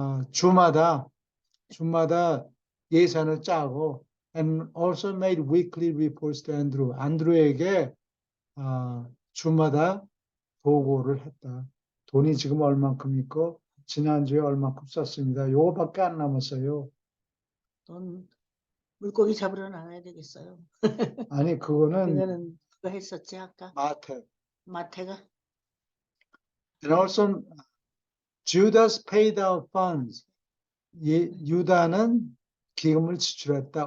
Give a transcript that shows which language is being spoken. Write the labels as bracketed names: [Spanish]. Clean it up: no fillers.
[Korean] 주마다 예산을 짜고 [English] and also made weekly reports to Andrew. [Korean] 안드루에게 주마다 보고를 했다. 돈이 지금 얼만큼 있고 지난주에 얼만큼 썼습니다. 요거밖에 안 남았어요. 돈 물고기 잡으러 나가야 되겠어요. 아니 그거는 그거 했었지 아까 마태. 마태가. [English] And also Judas paid out funds. [Korean] 유다는 기금을 지출했다.